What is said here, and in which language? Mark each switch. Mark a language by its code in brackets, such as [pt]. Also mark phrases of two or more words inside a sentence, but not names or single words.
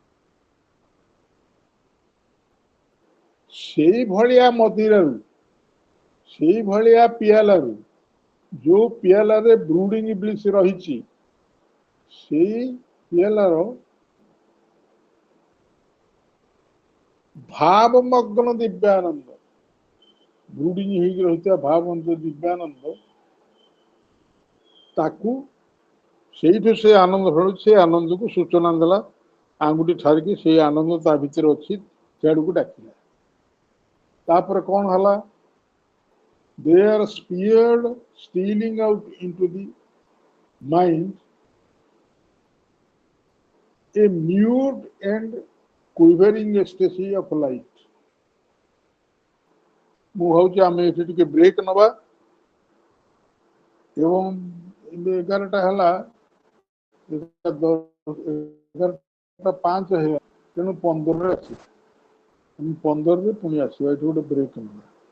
[or] ସେଇଭଳିଆ ମଦିରାରୁ, ସେଇଭଳିଆ ପିଆଲାରୁ, ଯୋଉ ପିଆଲାରେ [en] brooding bliss [or] ରହିଛି, ସେଇ ପିଆଲାର ଭାବମଗ୍ନ ଦିବ୍ୟାନନ୍ଦ, ବ୍ରୁଡିଂ ହେଇକି ରହିଥିବା ଭାବମଗ୍ନ ଦିବ୍ୟାନନ୍ଦ, ତାକୁ ସେଇଠୁ ସେ ଆନନ୍ଦ ଖେଳୁଛି, ସେ ଆନନ୍ଦକୁ ସୂଚନା ଦେଲା, ଆଙ୍ଗୁଠି ଠାରିକି ସେଇ ଆନନ୍ଦ ତା ଭିତରେ ଅଛି, ସେଆଡକୁ ଡାକିଲା। ତାପରେ କଣ ହେଲା, [en] they are speared stealing out into the mind a mute and quivering ecstasy of light। [or] ମୁଁ ଭାବୁଛି ଆମେ ଏଠି ଟିକେ ବ୍ରେକ୍ ନବା ଏବଂ 11ଟା ହେଲା, 11:05 ହେଲା, ତେଣୁ 15ରେ ଅଛି, 15ରେ ପୁଣି ଆସିବା, ଏଠି ଗୋଟେ ବ୍ରେକ୍ ନବା।